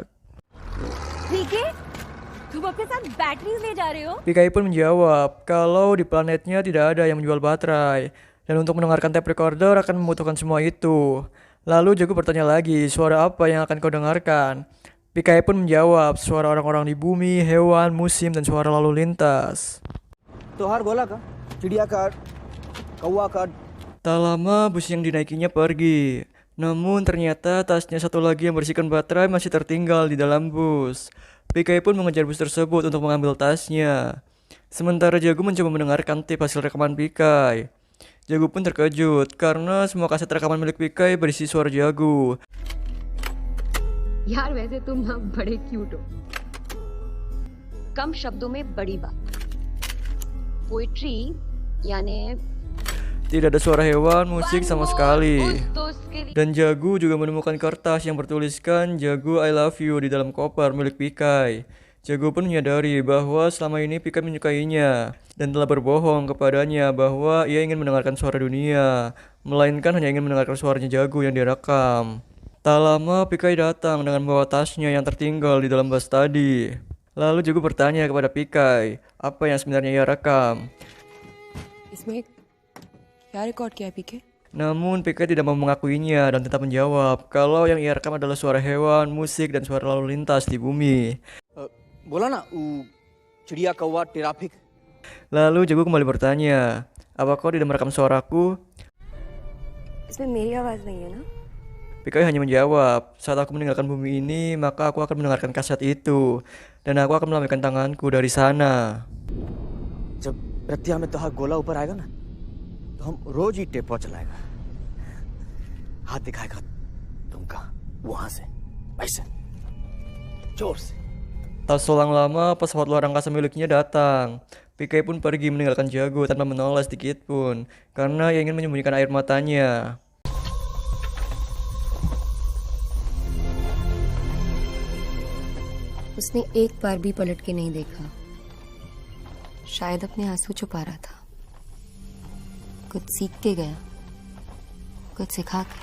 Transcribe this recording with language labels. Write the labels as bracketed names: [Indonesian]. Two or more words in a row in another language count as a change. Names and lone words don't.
[Hindi] पीके तुम अपने साथ बैटरीज ले जा रहे हो? [Indonesian] PK pun menjawab kalau di planetnya tidak ada yang menjual baterai, dan untuk mendengarkan [English] tape recorder [Indonesian] akan membutuhkan semua itu. Lalu Jago bertanya lagi, suara apa yang akan kau dengarkan? PK pun menjawab, suara orang-orang di bumi, hewan, musim, dan suara lalu lintas. [Hindi] त्योहार गोला का चिड़िया का कौवा का [Indonesian] Tak lama bus yang dinaikinya pergi. Namun ternyata tasnya satu lagi yang berisikan baterai masih tertinggal di dalam bus. PK pun mengejar bus tersebut untuk mengambil tasnya. Sementara Jago mencoba mendengarkan tape hasil rekaman PK. Jago pun terkejut karena semua kaset rekaman milik PK berisi suara Jago. [Hindi] यार वैसे तुम ना बड़े क्यूट हो। कम शब्दों में बड़ी बात। पोइट्री यानी [Indonesian] Tidak ada suara hewan, musik sama sekali. [Hindi] उस दोस्त के लिए [Indonesian] Dan Jago juga menemukan kertas yang bertuliskan Jago [English] I love you [Indonesian] di dalam koper milik Pikai. Jago pun menyadari bahwa selama ini Pikai menyukainya dan telah berbohong kepadanya bahwa ia ingin mendengarkan suara dunia, melainkan hanya ingin mendengarkan suaranya Jago yang direkam. Tak lama Pikai datang dengan membawa tasnya yang tertinggal di dalam bus tadi. Lalu Jago bertanya kepada Pikai apa yang sebenarnya ia rekam. [Hindi] इसमें क्या रिकॉर्ड किया पीके? [Indonesian] Namun PK tidak mau mengakuinya dan tetap menjawab kalau yang ia rekam adalah suara hewan, musik, dan suara lalu lintas di bumi. [Hindi] बोला ना वो चिड़िया कौवा ट्रैफिक। [Indonesian] Lalu Jago kembali bertanya, apa kau tidak merekam suaraku? [Hindi] इसमें मेरी आवाज नहीं है ना? [Indonesian] PK hanya menjawab, saat aku meninggalkan bumi ini, maka aku akan mendengarkan kaset itu, dan aku akan melambaikan tanganku dari sana. [Hindi] जब रतिया में त्योहार गोला ऊपर आएगा ना तो हम रोज ही टेप चलाएगा हाथ दिखाएगा तुम कहाँ वहां से ऐसे जोर से [Indonesian] Tak selang lama pesawat luar angkasa miliknya datang. PK pun pergi meninggalkan Jago tanpa menoleh sedikit pun karena ia ingin menyembunyikan air matanya. [Hindi] उसने एक बार भी पलट के नहीं देखा, शायद अपने आंसू छुपा रहा था। कुछ सीख के गया, कुछ सिखा के।